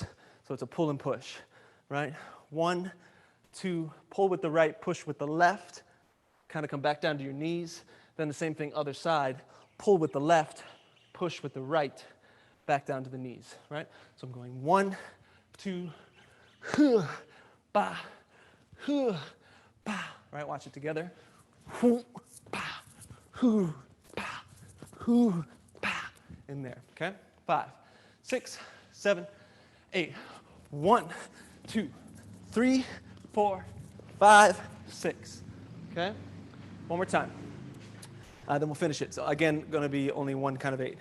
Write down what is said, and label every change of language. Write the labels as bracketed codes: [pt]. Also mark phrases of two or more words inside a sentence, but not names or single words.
[en] So it's a pull and push, right? 1, 2, pull with the right, push with the left. Kind of come back down to your knees. Then the same thing, other side. Pull with the left, push with the right, back down to the knees, right? So I'm going 1, 2, huh, ba, huh, ba. Right, watch it together. Hoo, ba, hoo, ba, hoo, ba. In there, okay? 5, 6, 7, 8. 1, 2, 3, 4, 5, 6. Okay? One more time. Then we'll finish it. So again, going to be only one kind of 8.